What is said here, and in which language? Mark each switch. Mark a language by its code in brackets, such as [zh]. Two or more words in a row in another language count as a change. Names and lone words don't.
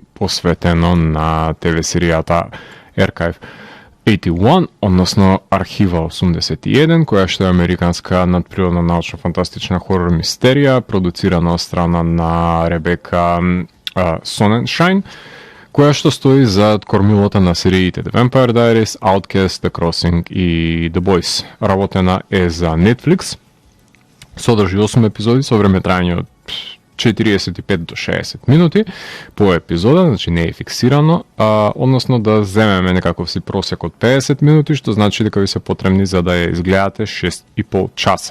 [mk] посветено на ТВ серијата Archive 81, односно Архива 81, која што е американска надприродна научно-фантастична хорор мистерија, продуцирана од страна на Ребека Соненшайн, која што стои зад кормилото на сериите The Vampire Diaries, Outcast, The Crossing и The Boys. Работена е за Netflix, содржи 8 епизоди со време трајање од 45 до 60 минути по епизода, значи не е фиксирано, односно да земеме некаков си просек од 50 минути, што значи дека ви се потребни за да ја изгледате 6,5 часа.